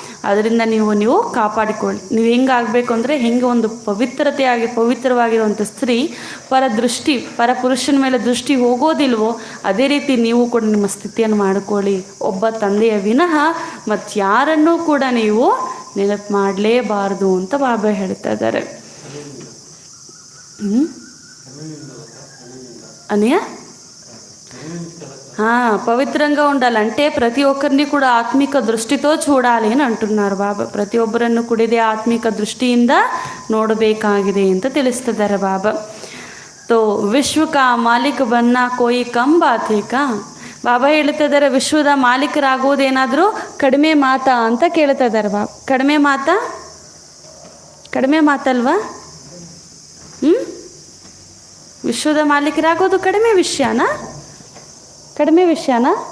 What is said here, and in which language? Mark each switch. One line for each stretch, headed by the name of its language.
Kannada: ಅದರಿಂದ ನೀವು ಕಾಪಾಡಿಕೊಳ್ಳಿ. ನೀವು ಹೆಂಗೆ ಆಗಬೇಕು ಅಂದರೆ, ಹೆಂಗೆ ಒಂದು ಪವಿತ್ರವಾಗಿರುವಂಥ ಸ್ತ್ರೀ ಪರ ಪುರುಷನ ಮೇಲೆ ದೃಷ್ಟಿ ಹೋಗೋದಿಲ್ವೋ ಅದೇ ರೀತಿ ನೀವು ಕೂಡ ನಿಮ್ಮ ಸ್ಥಿತಿಯನ್ನು ಮಾಡಿಕೊಳ್ಳಿ. ಒಬ್ಬ ತಂದೆಯ ವಿನಃ ಮತ್ತು ಯಾರನ್ನೂ ಕೂಡ ನೀವು ನೆನಪು ಮಾಡಲೇಬಾರ್ದು ಅಂತ ಬಾಬಾ ಹೇಳ್ತಾ ಇದ್ದಾರೆ.
Telugu: అనయా పవిత్రంగా ఉండాలంటే ప్రతి ఒక్కరిని కూడా ఆత్మిక దృష్టితో చూడాలి అని అంటున్నారు బాబా.
Kannada: ప్రతియొಬ್ಬರನ್ನು ಕೂಡ ಇದೇ ಆತ್ಮಿಕ ದೃಷ್ಟಿಯಿಂದ ನೋಡಬೇಕಾಗಿದೆ ಅಂತ ತಿಳಿಸ್ತಿದ್ದಾರೆ ಬಾಬಾ.
Hindi: तो विश्व का मालिक बनना कोई कम बात है का.
Kannada: ಬಾಬಾ ಹೇಳ್ತಾ ಇದ್ದಾರೆ, ವಿಶ್ವದ ಮಾಲೀಕರಾಗೋದೇನಾದರೂ ಕಡಿಮೆ ಮಾತಾ ಅಂತ ಕೇಳ್ತಾ ಇದ್ದಾರೆ ಬಾಬಾ. ಕಡಿಮೆ ಮಾತಾ ಕಡಿಮೆ ಮಾತಲ್ವಾ? ವಿಶ್ವದ ಮಾಲೀಕರಾಗೋದು ಕಡಿಮೆ ವಿಷಯನಾ? ಕಡಿಮೆ ವಿಷಯನಾ?